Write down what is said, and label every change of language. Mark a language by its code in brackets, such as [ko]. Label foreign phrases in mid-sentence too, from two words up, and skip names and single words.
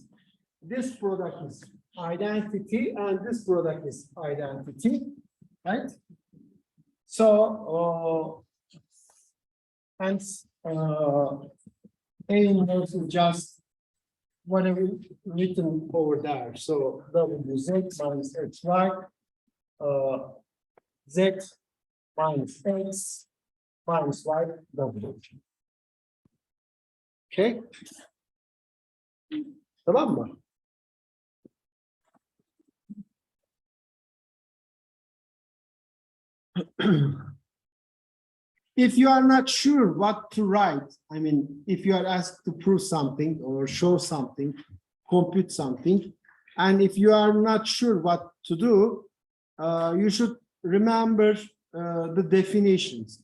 [en] This product is identity and this product is identity, right? So And A inverse is just whatever written over there. So WZ minus XY, Z minus X minus Y W. [tr] Okay. Tamam mı? [en] If you are not sure what to write, I mean, if you are asked to prove something or show something, compute something, and if you are not sure what to do, you should remember the definitions.